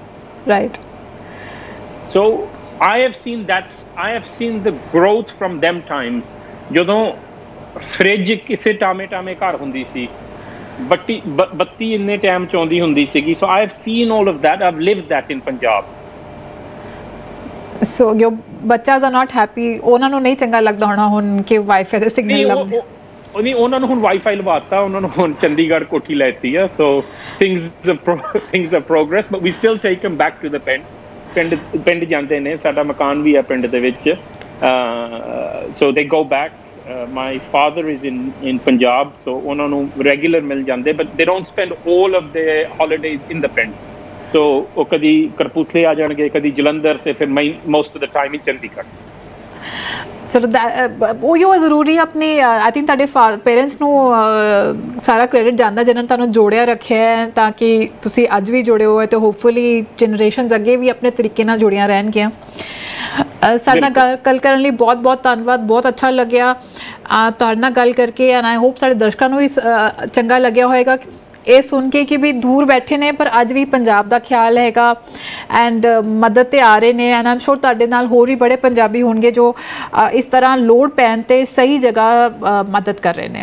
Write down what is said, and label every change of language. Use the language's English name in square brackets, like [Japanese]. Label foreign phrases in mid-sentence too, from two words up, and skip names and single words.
[English] ਰਾਈਟ ਸੋ I have seen the growth from them times [Punjabi] ਜਦੋਂ ਫ੍ਰਿਜ ਕਿਸੇ ਟਾਮੇ ਘਰ ਹੁੰਦੀ ਸੀ ਬੱਤੀ ਇੰਨੇ ਟਾਈਮ ਚ ਆਉਂਦੀ ਹੁੰਦੀ ਸੀਗੀ [English] so I have seen all of that I've lived that in Punjab so your ਬੱਚas are not happy [Punjabi] ਉਹਨਾਂ ਨੂੰ ਨਹੀਂ ਚੰਗਾ ਲੱਗਦਾ ਹੋਣਾ ਹੁਣ ਕਿ ਵਾਈਫਾਈ ਦਾ ਸਿਗਨਲ ਲੱਭਦੇ ਨਹੀਂ ਉਹਨਾਂ ਨੂੰ ਹੁਣ ਵਾਈਫਾਈ ਲਵਾਤਾ ਉਹਨਾਂ ਨੂੰ ਹੁਣ ਚੰਡੀਗੜ੍ਹ ਕੋਠੀ ਲੈਤੀ ਆ ਸੋ [English] things are progress but we still take them back to the [Punjabi] ਪਿੰਡ ਜਾਂਦੇ ਨੇ ਸਾਡਾ ਮਕਾਨ ਵੀ ਆ ਪਿੰਡ ਦੇ ਵਿੱਚ [English] so they go back my father is in Punjab so [Punjabi] ਉਹਨਾਂ ਨੂੰ regular ਮਿਲ ਜਾਂਦੇ [English] but they don't spend all of their holidays in the ਪਿੰਡ so [Punjabi] ਉਹ ਕਦੀ ਕਰਪੂਥਲੇ ਆ ਜਾਣਗੇ ਕਦੀ ਜਲੰਧਰ ਤੇ ਫਿਰ [English] most of the time in [Punjabi] ਚੰਡੀਗੜ੍ਹ ਚਲੋ ਉਹ ਜ਼ਰੂਰੀ ਆਪਣੀ [English] I think [Punjabi] ਤੁਹਾਡੇ ਪੇਰੈਂਟਸ ਨੂੰ ਸਾਰਾ ਕ੍ਰੈਡਿਟ ਜਾਂਦਾ ਜਿਹਨਾਂ ਨੇ ਤੁਹਾਨੂੰ ਜੋੜਿਆ ਰੱਖਿਆ ਹੈ ਤਾਂ ਕਿ ਤੁਸੀਂ ਅੱਜ ਵੀ ਜੁੜੇ ਹੋ ਤੇ [English] hopefully generations [Punjabi] ਅੱਗੇ ਵੀ ਆਪਣੇ ਤਰੀਕੇ ਨਾਲ ਜੁੜੀਆਂ ਰਹਿਣਗੀਆਂ ਸਾਡੇ ਨਾਲ ਗੱਲ ਕਰਨ ਲਈ ਬਹੁਤ ਬਹੁਤ ਧੰਨਵਾਦ ਬਹੁਤ ਅੱਛਾ ਲੱਗਿਆ ਤੁਹਾਡੇ ਨਾਲ ਗੱਲ ਕਰਕੇ [English] and I hope [Punjabi] ਸਾਡੇ ਦਰਸ਼ਕਾਂ ਨੂੰ ਵੀ ਚੰਗਾ ਲੱਗਿਆ ਹੋਏਗਾ ਇਹ ਸੁਣ ਕੇ ਕਿ ਵੀ ਦੂਰ ਬੈਠੇ ਨੇ ਪਰ ਅੱਜ ਵੀ ਪੰਜਾਬ ਦਾ ਖਿਆਲ ਹੈਗਾ ਐਂਡ ਮਦਦ ਤੇ ਆ ਰਹੇ ਨੇ [English] and I'm sure [Punjabi] ਤੁਹਾਡੇ ਨਾਲ ਹੋਰ ਵੀ ਬੜੇ ਪੰਜਾਬੀ ਹੋਣਗੇ ਜੋ ਇਸ ਤਰ੍ਹਾਂ ਲੋੜ ਪੈਣ ਤੇ ਸਹੀ ਜਗ੍ਹਾ ਮਦਦ ਕਰ ਰਹੇ ਨੇ